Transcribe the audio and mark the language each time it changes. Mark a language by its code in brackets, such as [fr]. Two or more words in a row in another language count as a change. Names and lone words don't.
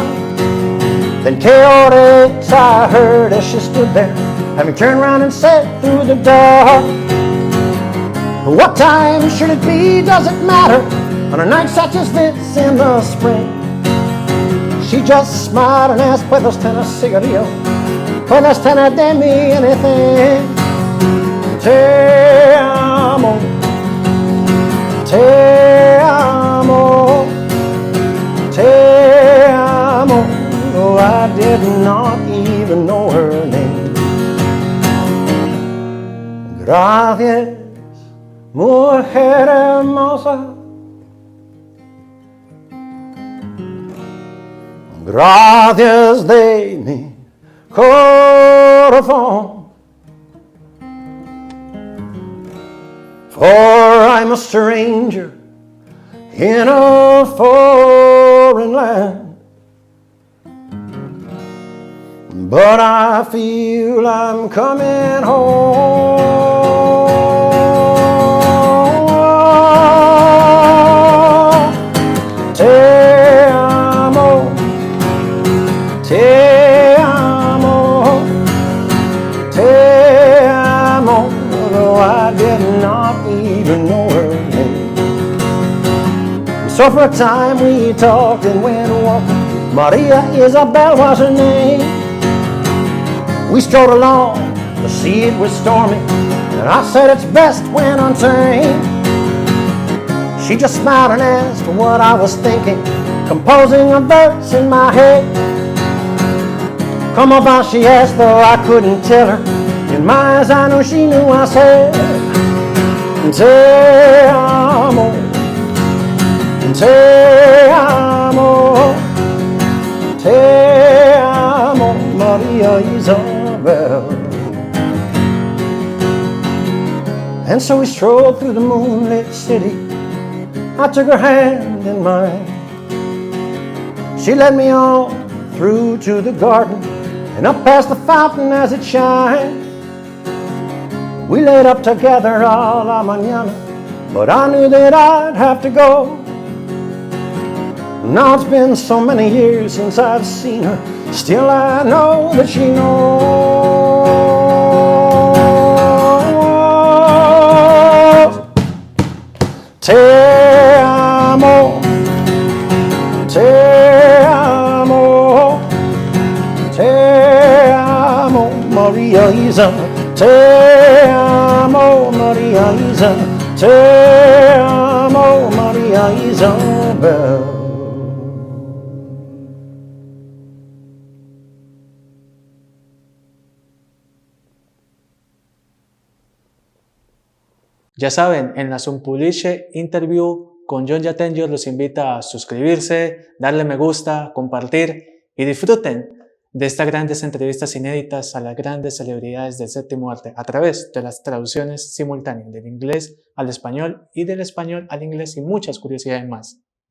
[en] Then chaotic I heard as she stood there, having turned round and said through the dark, what time should it be? Does it matter? On a night such as this in the spring. She just smiled and asked, [es] ¿Puedo tener cigarrillo? ¿Puedes tener de mí [en] anything? [es] Te amo, te amo, te amo. [en] Oh, I did not even know her name. [es] Gracias, mujer hermosa. Gracias de mi corazón, [en] for I'm a stranger in a foreign land, but I feel I'm coming home. [es] Te amo, te amo, te amo, [en] though I did not even know her name. So for a time we talked and went walking. Maria Isabel was her name. We strode along, the sea it was stormy, and I said it's best when untamed. She just smiled and asked what I was thinking, composing a verse in my head. Come about, she asked, though I couldn't tell her. In my eyes I knew she knew. I said, [es] te amo, te amo, te amo, Maria Isabel. [en] And so we strolled through the moonlit city. I took her hand in mine. She led me on through to the garden and up past the fountain as it shined. We laid up together all [es] la mañana, [en] but I knew that I'd have to go. Now it's been so many years since I've seen her, still I know that she knows. [es] Te amo, te amo, te amo, Maria Isabel. Te amo, Maria Isabel. Te amo. amo María Isabel. Ya saben, en la Sunpublishe Interview con Jhon Jatenjor los invita a suscribirse, darle me gusta, compartir y disfruten de estas grandes entrevistas inéditas a las grandes celebridades del séptimo arte a través de las traducciones simultáneas del inglés al español y del español al inglés y muchas curiosidades más.